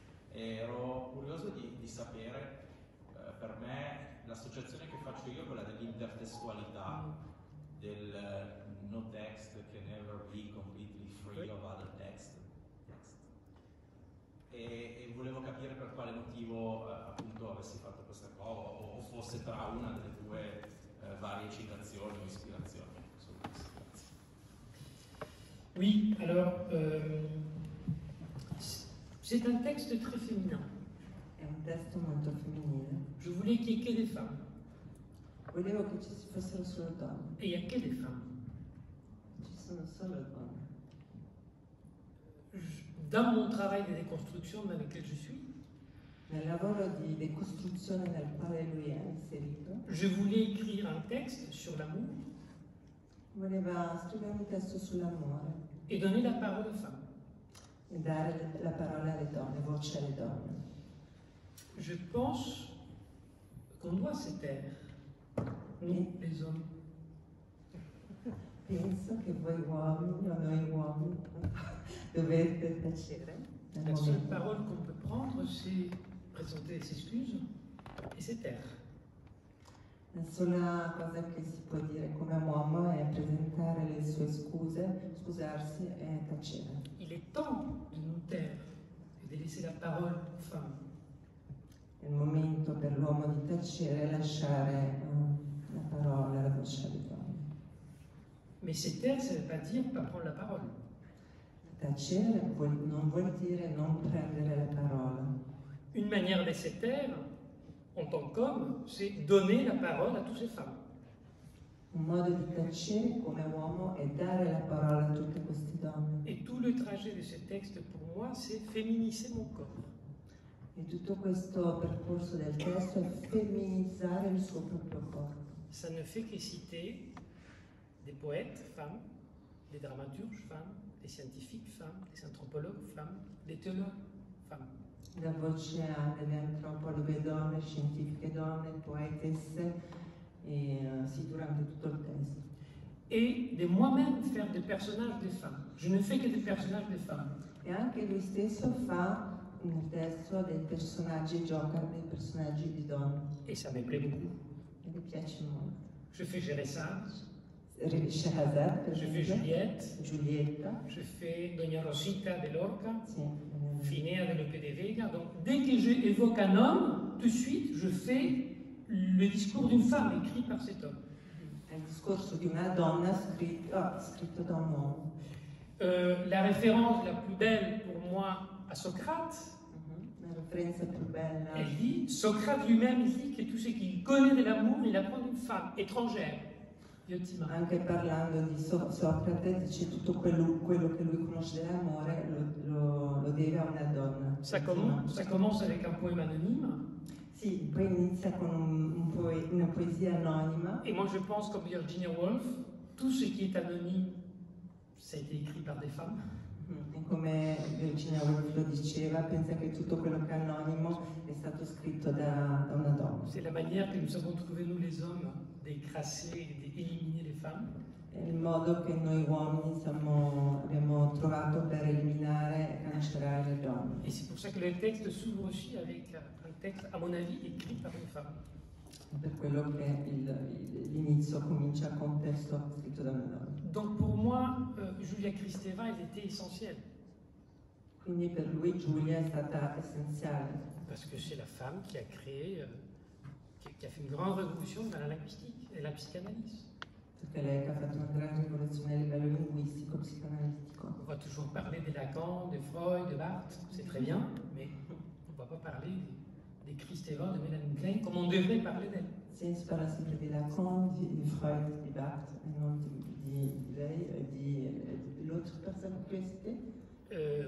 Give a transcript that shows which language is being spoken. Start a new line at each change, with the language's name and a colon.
Italian: Ero curioso di sapere, per me l'associazione che faccio io è quella dell'intertestualità, del
English: no text can never be completely free of other text.
Italian: E volevo capire per quale motivo appunto avessi fatto questa cosa o fosse tra una delle tue varie citazioni o ispirazioni.
French: Oui, alors c'est un texte très féminin.
Italian: È un testo molto femminile.
French: Je voulais qu'il n'y ait que des femmes.
Italian: Volevo che ci fossero solo donne.
French: Et il n'y a que des femmes.
Italian: Ci sono solo donne.
French: Dans mon travail de déconstruction dans lequel je suis,
Italian: Nel lavoro di decostruzione nel quale lui è inserito,
French: je voulais écrire un texte sur l'amour
Italian: voleva scrivere un testo sull'amore
French: et donner la parole aux femmes.
Italian: e dare la parola alle donne, voce alle donne.
French: Je pense qu'on doit se taire, nous les hommes.
Italian: Penso che voi uomini o noi uomini dovete tacere nel
French: La seule
Italian: momento.
French: parole qu'on peut prendre, c'est présenter ses excuses et se taire.
Italian: La sola cosa che si può dire come uomo è presentare le sue scuse, scusarsi e tacere.
French: Il est temps de nous taire et de laisser la parole aux femmes.
Italian: È il momento per l'uomo di tacere e lasciare la parola, la voce alle donne.
French: Mais se taire, ça ne veut pas dire pas prendre la parole.
Italian: Tacere non vuol dire non prendere la parola.
French: Une manière de se taire, en tant qu'homme, c'est donner la parole à toutes ces femmes.
Italian: Un modo di tacere come uomo è dare la parola a tutte queste donne.
French: Et tout le trajet de ce texte, pour moi, c'est féminiser mon corps.
Italian: E tutto questo percorso del testo è femminilizzare il suo proprio corpo.
French: Ça ne fait que citer des poètes femmes, des dramaturges femmes, des scientifiques femmes, des anthropologues femmes, des théologues femmes.
Italian: Da voce a delle antropologhe donne, scientifiche donne, poetesse, sì, durante tutto il testo.
French: Et de moi-même faire des personnages de femmes. Je ne fais que des personnages de femmes.
Italian: E anche lui stesso fa nel testo dei personaggi, gioca dei personaggi di donne.
French: Et ça me plaît beaucoup.
Italian: E mi piace molto.
French: Je fais Sherazade,
Italian: Shahrazad, per
French: je fais
Italian: esempio,
French: Juliette,
Italian: Giulietta,
French: je fais Doña Rosita de Lorca,
Italian: sì,
French: Finea de Lope de Vega. Donc dès que j'évoque un homme, tout de suite, je fais le discours d'une femme écrit par cet homme.
Italian: è il discorso di una donna scritto da un uomo.
French: La référence la plus belle pour moi à Socrate,
Italian: La referenza più bella,
French: elle dit, Socrate lui-même dit que tout ce qu'il connaît de l'amour, il apprend d'une femme étrangère, Diotima.
Italian: anche parlando di Socrate, dice tutto quello che lui conosce dell'amore lo deve a una donna.
French: Ça commence avec un poème anonyme,
Italian: Sì, poi inizia con una poesia anonima.
French: et moi je pense comme Virginia Woolf, tout ce qui est anonyme, ça a été écrit par des femmes.
Italian: E come Virginia Woolf lo diceva, pensa che tutto quello che è anonimo è stato scritto da una donna.
French: C'est la manière que nous avons trouvé, nous les hommes, d'écraser et d'éliminer les femmes.
Italian: È il modo che noi uomini abbiamo trovato per eliminare e cancellare le donne.
French: Et c'est pour ça que le texte s'ouvre aussi avec un texte, à mon avis, écrit par une femme.
Italian: Per quello che l'inizio comincia con un testo scritto da una donna.
French: Donc pour moi, Julia Kristeva, elle était essentielle.
Italian: Quindi per lui Giulia è stata essenziale,
French: Parce que c'est la femme qui a créé, qui a fait une grande révolution dans la linguistique et la psychanalyse.
Italian: perché lei ha fatto una grande rivoluzione a livello linguistico, psicoanalitico.
French: On va toujours parler de Lacan, de Freud, de Barthes, c'est très bien, mais on ne va pas parler des Kristeva, de Mélanie Klein, comme on devrait parler d'elle.
Italian: Sì, si parla sempre di Lacan, di Freud, di Barthes, e non di lei e di l'altra persona che hai cité.